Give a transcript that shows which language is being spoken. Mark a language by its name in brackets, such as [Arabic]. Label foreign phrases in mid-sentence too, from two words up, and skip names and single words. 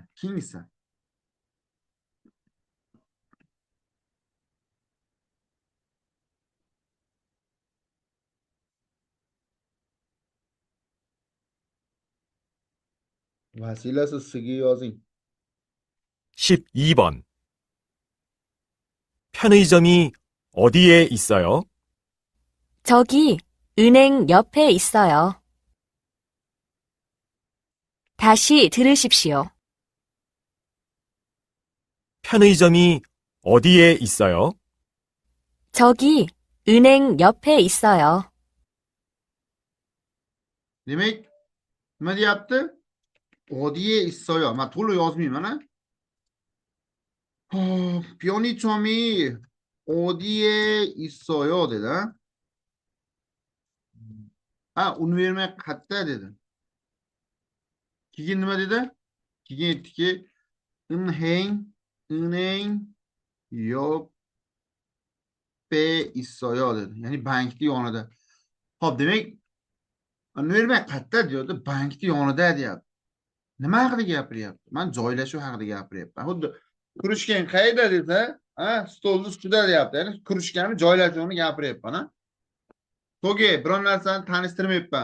[Uzbek] Keyingisi. Vasilasi sizga yozing. [Korean] 12번. 편의점이 어디에 있어요? 저기 은행 옆에 있어요. 다시 들으십시오. 편의점이 어디에 있어요? 저기 은행 옆에 있어요. [Uzbek] Demek, nima deyapti? [Korean] 어디에 있어요. [Uzbek] Men to'liq yozmayman, ha? [Korean] 편의점이 어디에 있어요 dedi. [Uzbek] Univermak qayerda dedi. Keyin nima dedi? Keyin aytdiki, [Korean] 은행 옆에 있어요 dedi. [Uzbek] Ya'ni bankni yonida. Xo'p, demak, univermak qayerda diyordi? Bankni yonida deyapti. Nima haqida gapiryapti? Men joylashuv haqida gapiryapman. Xuddi kurishgan qayerda desa, stolni ustida deyapti. Ya'ni kurishganni joylashuvni gapiryapman, ha? To'g'ri, biron narsani tanishtirmayapman.